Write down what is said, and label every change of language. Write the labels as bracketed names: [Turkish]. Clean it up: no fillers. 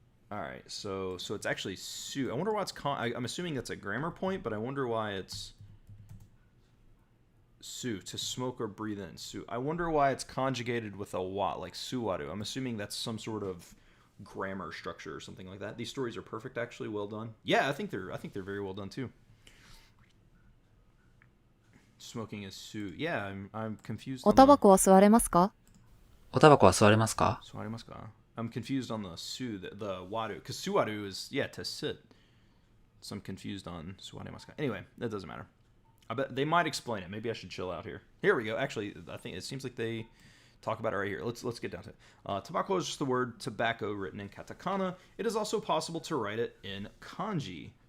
[English] All right, so it's actually su. I wonder why it's I'm assuming that's a grammar point, but I wonder why it's su, to smoke or breathe in. Su. I wonder why it's conjugated with a wa, like suwaru. I'm assuming that's some sort of grammar structure or something like that. These stories are perfect, actually. Well done. Yeah, I think they're very well done too. Smoking is su. Yeah, I'm confused. [Japanese] おタバコは吸われますか？おタバコは吸われますか？ [English] I'm confused on the su, the waru, because suwaru is to sit. So I'm confused on suwaremasu ka. Anyway, that doesn't matter. I bet they might explain it. Maybe I should chill out here. Here we go. Actually, I think it seems like they talk about it right here. Let's get down to it. Tobacco is just the word tobacco written in katakana. It is also possible to write it in kanji.